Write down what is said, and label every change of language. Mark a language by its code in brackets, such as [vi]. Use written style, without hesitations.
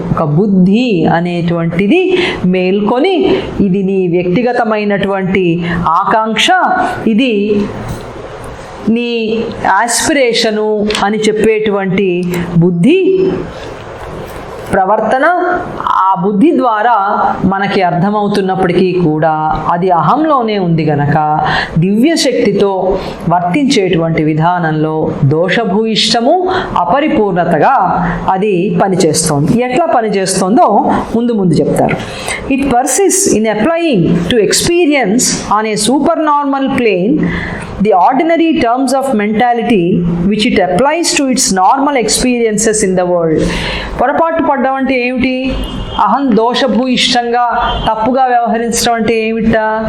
[te] ఒక బుద్ధి అనేటువంటిది మేల్కొని, ఇది నీ వ్యక్తిగతమైనటువంటి ఆకాంక్ష, ఇది నీ ఆస్పిరేషను అని చెప్పేటువంటి బుద్ధి ప్రవర్తన, ఆ బుద్ధి ద్వారా మనకి అర్థమవుతున్నప్పటికీ కూడా అది అహంలోనే ఉంది గనక దివ్యశక్తితో వర్తించేటువంటి విధానంలో దోషభూయిష్టము, అపరిపూర్ణతగా అది పనిచేస్తోంది. ఎట్లా పనిచేస్తుందో ముందు చెప్తారు. [en] It persist in applying to experience on a supernormal plane the ordinary terms of mentality which it applies to its normal experiences in the world. [te] పొరపాటు పడ్డం అంటే ఏమిటి? అహం దోషభూయిష్టంగా తప్పుగా వ్యవహరించడం అంటే ఏమిటా?